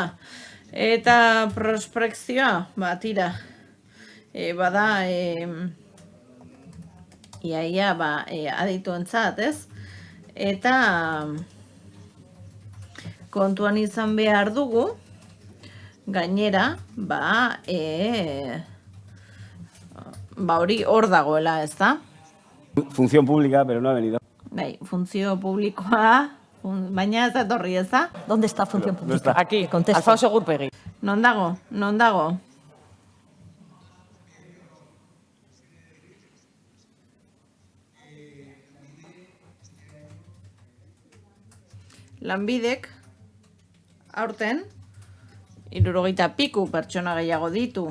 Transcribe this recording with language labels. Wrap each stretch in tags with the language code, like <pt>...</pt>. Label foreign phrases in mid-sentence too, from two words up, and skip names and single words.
<eu>Eta prospekzioa, tira, bada, iaia, adituentzat, ez? Eta kontuan izan behar dugu, gainera, hori hor dagoela, ez da?</eu> <es>Función pública, pero no ha venido.</es> <eu>Bai, funtzio publikoa, baina ez etorri, ez da?</eu> <es>¿Dónde está función pública? Aquí, Que conteste. Alfonso Gurpegi.</es> <eu>Non dago? Lanbidek, aurten, 70 piku pertsona gehiago ditu.</eu>